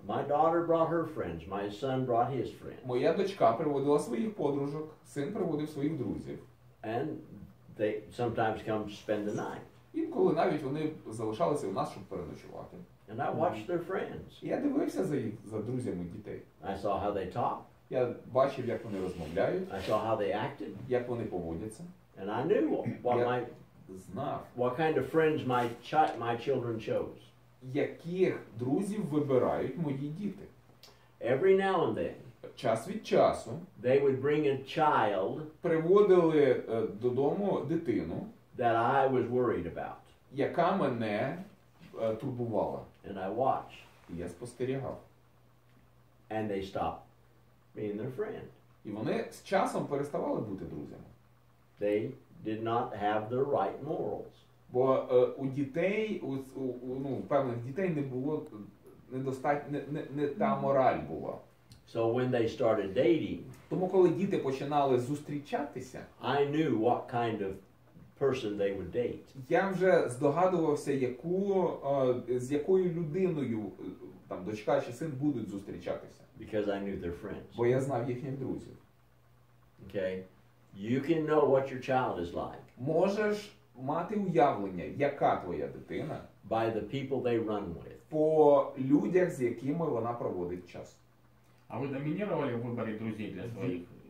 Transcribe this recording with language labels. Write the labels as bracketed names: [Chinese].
[English] My daughter brought her friends. My son brought his friends. [Ukrainian] Моя дочка приводила своїх подружок, син приводив своїх друзів. [English] And they sometimes come to spend the night. [Ukrainian] Інколи навіть вони залишалися у нас, щоб переночувати. [English] And I watched their friends. [Ukrainian] І я дивився за друзями дітей. [English] I saw how they talk. [Ukrainian] Я бачив, як вони розмовляють, [English] I saw how they acted. [Ukrainian] як вони поводяться. [English] And I knew [Ukrainian] Я знав, [English] what kind of friends my children chose. [Ukrainian] яких друзів вибирають мої діти. [English] Every now and then, [Ukrainian] Час від часу [English] they would bring a child [Ukrainian] приводили додому дитину, [English] that I was worried about. [Ukrainian] яка мене турбувала. [English] And I watched. [Ukrainian] І я спостерігав. [English] And they stopped being their friend. [Ukrainian] І вони з часом переставали бути друзями. [English] They did not have the right morals. [Ukrainian] Бо у дітей, у певних дітей не було недостатньо, не та мораль була. [English] So when they started dating, [Ukrainian] Тому коли діти починали зустрічатися, [English] I knew what kind of person they would date. [Ukrainian] я вже здогадувався, з якою людиною там дочка чи син будуть зустрічатися. [English] Because I knew their friends. [Ukrainian] Бо я знав їхніх друзів. [English] Okay? You can know what your child is like [Ukrainian] Можеш мати уявлення, яка твоя дитина, [English] by the people they run with. [Ukrainian] по людях, з якими вона проводить час. [Russian] А вы доминировали в выборе друзей для своих детей?